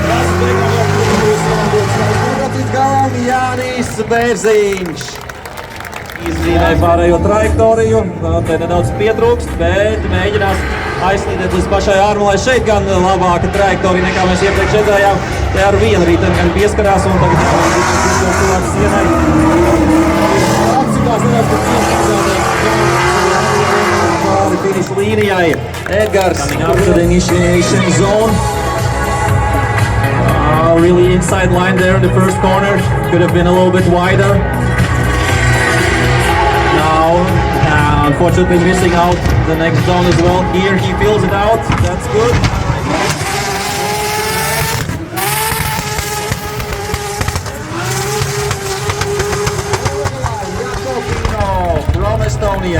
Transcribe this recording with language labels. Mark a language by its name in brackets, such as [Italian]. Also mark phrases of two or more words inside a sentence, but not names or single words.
[Latvian] Jānis Bērziņš izbrīnēja pārējo trajektoriju, te nedaudz pietrūkst, bet mēģinās aizslīdēt līdz pašai ārmalai. Šeit gan labāka trajektorija nekā mēs iepriekš redzējām. Te ar vienu rīteni gan pieskarās un tagad cilvēks sienai. Apsitās nedaudz pēc sienas pāri finiša līnijai. [English] Edgars after the initiation zone. Really inside line there in the first corner. Could have been a little bit wider. Now, unfortunately missing out the next zone as well. Here he fills it out. That's good. From Estonia.